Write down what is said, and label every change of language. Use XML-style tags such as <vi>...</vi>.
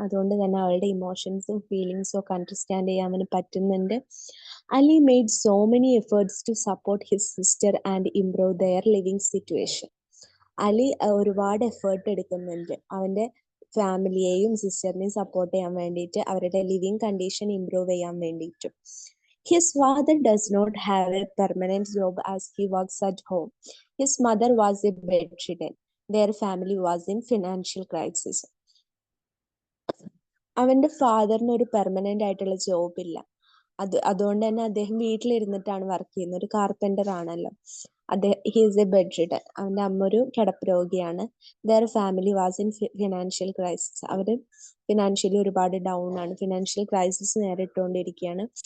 <ml>അതുകൊണ്ട് തന്നെ അവളുടെ ഇമോഷൻസും ഫീലിങ്സും ഒക്കെ അണ്ടർസ്റ്റാൻഡ് ചെയ്യാൻ അവന് പറ്റുന്നുണ്ട്.</ml> <en>Ali made so many efforts to support his sister and improve their living situation.</en> <ml>Ali ഒരുപാട് എഫേർട്ട് എടുക്കുന്നുണ്ട് അവന്റെ ഫാമിലിയെയും സിസ്റ്ററിനെയും സപ്പോർട്ട് ചെയ്യാൻ വേണ്ടിയിട്ട്, അവരുടെ ലിവിങ് കണ്ടീഷൻ ഇംപ്രൂവ് ചെയ്യാൻ വേണ്ടിയിട്ടും.</ml> <en>His father does not have a permanent job as he works at home. His mother was a bedridden. Their family was in financial crisis.</en> <ml>അവന്റെ ഫാദറിന് ഒരു പെർമനന്റ് ആയിട്ടുള്ള ജോബ് ഇല്ല. അതുകൊണ്ട് തന്നെ അദ്ദേഹം വീട്ടിലിരുന്നിട്ടാണ് വർക്ക് ചെയ്യുന്നത്. ഒരു കാർപ്പന്റർ ആണല്ലോ.</ml> <en>He is a bedridden.</en> <ml>അവന്റെ അമ്മ ഒരു കിടപ്പ് രോഗിയാണ്.</ml> <en>Their family was in financial crisis.</en> <ml>അവര് ഫിനാൻഷ്യലി ഒരുപാട് ഡൗൺ ആണ്. Financial crisis നേരിട്ടുകൊണ്ടിരിക്കുകയാണ്.</ml>